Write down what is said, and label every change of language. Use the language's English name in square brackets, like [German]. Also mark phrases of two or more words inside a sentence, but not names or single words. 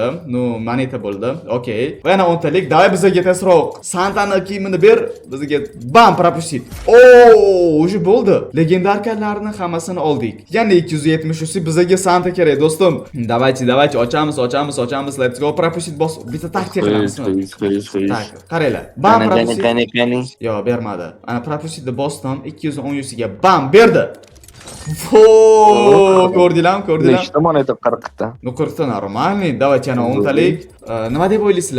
[Uzbek] Moneta bo'ldi. Okey. Va yana 10 talik. Davay bizga tezroq Santani kiyimini ber, bizga bam пропустить. Уже bo'ldi. Legendarkalarni hammasini oldik. Yana 270 usi bizga Santa kerak do'stim. Давайте, ochamiz. [English] Let's go. [Uzbek] Пропустить bos. Bitta taktik qilamiz. Tak, qaranglar. Bam пропустить. Yo, bermadi. Ana пропустitni bosdim. 210 usiga bam berdi. Fo, ko'rdinglarmi? Nechta moneta 40 ta? Ну 40 ta normalniy. Давайте ana 10 talik. Nima deb o'ylaysizlar?